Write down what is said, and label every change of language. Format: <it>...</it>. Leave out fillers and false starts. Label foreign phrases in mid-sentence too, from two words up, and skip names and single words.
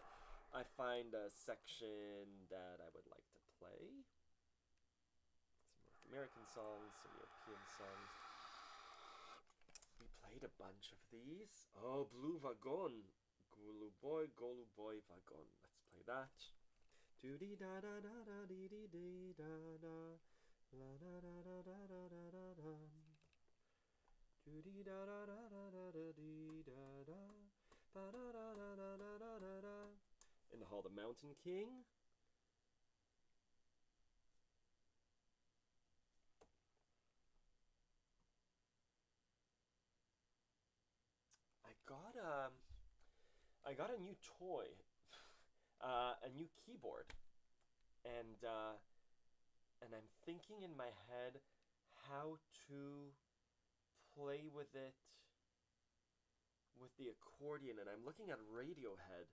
<en>I find a section that I would like to play. Some North American songs, some European songs. We played a bunch of these. Oh, Blue Wagon. Gulu Boy Wagon. Let's play that. Do dee da da da da dee dee dee da da. La da da da da da da da da. Do dee da da da da da da dee da da. Da da da da da da da da da. In the Hall, the Mountain King. I got a new toy, a new keyboard, and I'm thinking in my head how to play with it with the accordion, and I'm looking at Radiohead.</en>